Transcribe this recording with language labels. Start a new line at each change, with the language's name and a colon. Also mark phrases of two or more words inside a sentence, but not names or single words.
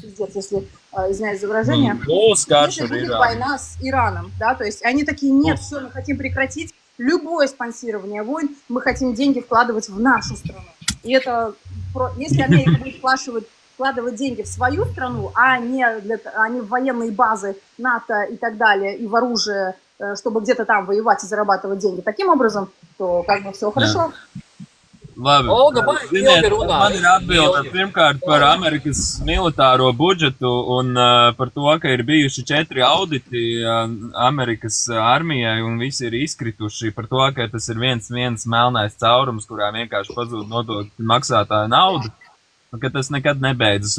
Russian: пиздец, если, извиняюсь за выражение, если будет война с Ираном, да, то есть они такие, нет, все, мы хотим прекратить любое спонсирование войн, мы хотим деньги вкладывать в нашу страну, и это, если Америка будет вкладывать деньги в свою страну, а не в военные базы НАТО и так далее, и в оружие, чтобы где-то там воевать и зарабатывать деньги таким образом, то как бы все хорошо.
Latvian: Labi, man ir atbilde pirmkārt par Amerikas militāro budžetu un par to, ka ir bijuši 4 auditi Amerikas armijai un visi ir izkrituši par to, ka tas ir viens melnais caurums, kurā vienkārši pazūd nodokļu maksātāju naudu, un ka tas nekad nebeidzas.